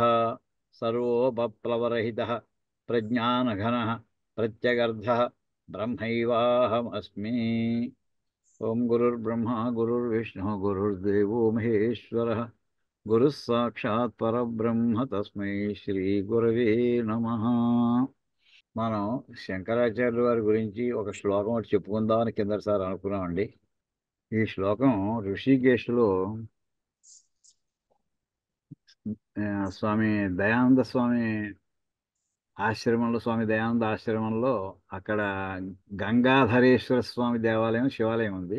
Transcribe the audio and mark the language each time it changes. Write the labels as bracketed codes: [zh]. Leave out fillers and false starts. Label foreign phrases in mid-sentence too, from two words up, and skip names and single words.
[sa] सर्वोपप्लवरहितः प्रज्ञानघनः प्रत्यगर्धः ब्रह्मैवाहमस्मि। ओम गुरुर्ब्रह्मा गुरुर्विष्णु गुरुर्देवो महेश्वरः गुरुः साक्षात् परब्रह्म तस्मै శ్రీ గురవే నమః। [te] మనం శంకరాచార్యుల వారి గురించి ఒక శ్లోకం ఒకటి చెప్పుకుందామని కిందసారి అనుకున్నామండి. ఈ శ్లోకం ఋషికేశ్లో స్వామి దయానంద స్వామి ఆశ్రమంలో, స్వామి దయానంద ఆశ్రమంలో అక్కడ గంగాధరేశ్వర స్వామి దేవాలయం, శివాలయం ఉంది.